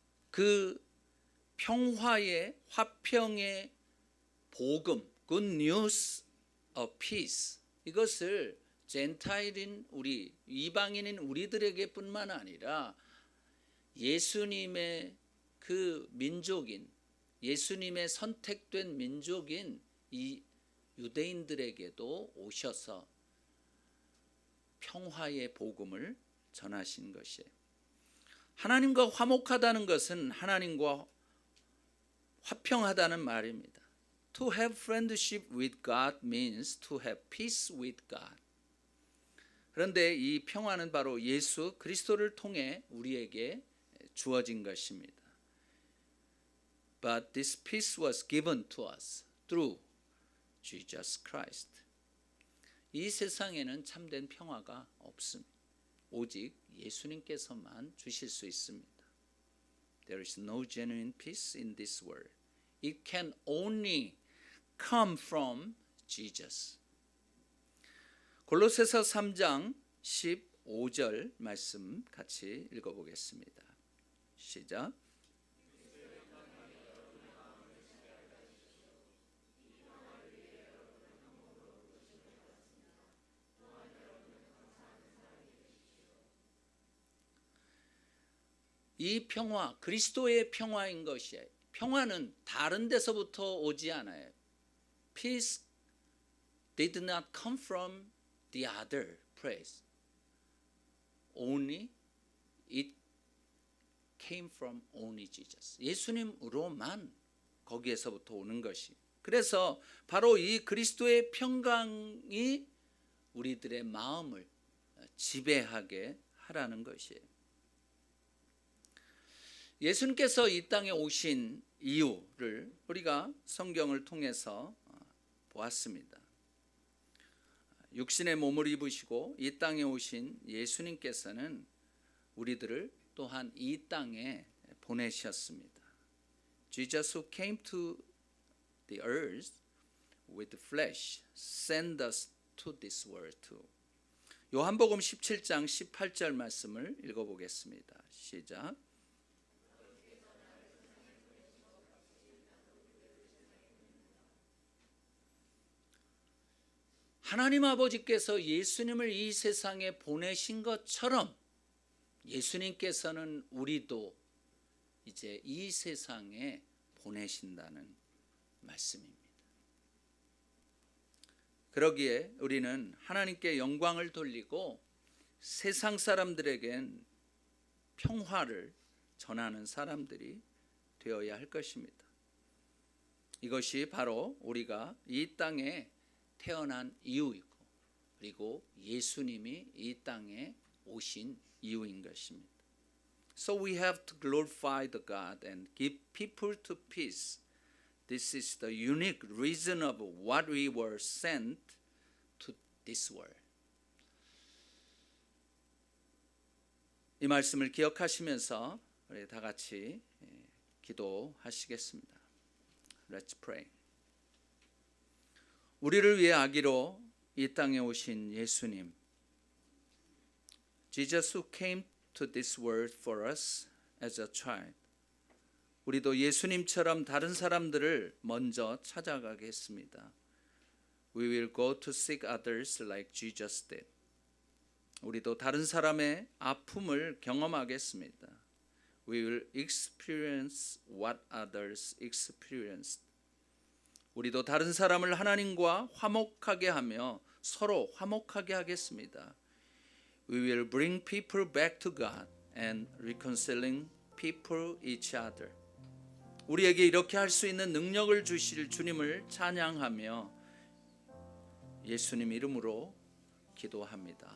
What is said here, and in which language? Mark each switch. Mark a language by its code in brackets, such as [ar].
[ko] 그 평화의, 화평의 복음, [en] good news of peace, [ko] 이것을 젠타일인 우리, 이방인인 우리들에게 뿐만 아니라 예수님의 그 민족인, 예수님의 선택된 민족인 이 유대인들에게도 오셔서 평화의 복음을 전하신 것이에요. 하나님과 화목하다는 것은 하나님과 화평하다는 말입니다. [en] To have friendship with God means to have peace with God. [ko] 그런데 이 평화는 바로 예수 그리스도를 통해 우리에게 주어진 것입니다. [en] But this peace was given to us through Jesus Christ. [ko] 이 세상에는 참된 평화가 없습니다. 오직 예수님께서만 주실 수 있습니다. [en] There is no genuine peace in this world. It can only come from Jesus. [ko] 골로새서 3장 15절 말씀 같이 읽어보겠습니다. 시작. 이 평화, 그리스도의 평화인 것이에요. 평화는 다른 데서부터 오지 않아요. [en] Peace did not come from the other place. Only it came from only Jesus. [ko] 예수님으로만 거기에서부터 오는 것이. 그래서 바로 이 그리스도의 평강이 우리들의 마음을 지배하게 하라는 것이에요. 예수님께서 이 땅에 오신 이유를 우리가 성경을 통해서 보았습니다. 육신의 몸을 입으시고 이 땅에 오신 예수님께서는 우리들을 또한 이 땅에 보내셨습니다. [en] Jesus who came to the earth with flesh sent us to this world too. [ko] 요한복음 17장 18절 말씀을 읽어보겠습니다. 시작. 하나님 아버지께서 예수님을 이 세상에 보내신 것처럼 예수님께서는 우리도 이제 이 세상에 보내신다는 말씀입니다. 그러기에 우리는 하나님께 영광을 돌리고 세상 사람들에겐 평화를 전하는 사람들이 되어야 할 것입니다. 이것이 바로 우리가 이 땅에 태어난 이유이고 그리고 예수님이 이 땅에 오신 이유인 것입니다. [en] So we have to glorify the God and give people to peace. This is the unique reason of what we were sent to this world. [ko] 이 말씀을 기억하시면서 우리 다 같이 기도하시겠습니다. [en] Let's pray. [ko] 우리를 위해 아기로 이 땅에 오신 예수님, [en] Jesus who came to this world for us as a child. [ko] 우리도 예수님처럼 다른 사람들을 먼저 찾아가겠습니다. [en] We will go to seek others like Jesus did. [ko] 우리도 다른 사람의 아픔을 경험하겠습니다. [en] We will experience what others experienced. [ko] 우리도 다른 사람을 하나님과 화목하게 하며 서로 화목하게 하겠습니다. [en] We will bring people back to God and reconciling people each other. [ko] 우리에게 이렇게 할 수 있는 능력을 주실 주님을 찬양하며 예수님 이름으로 기도합니다.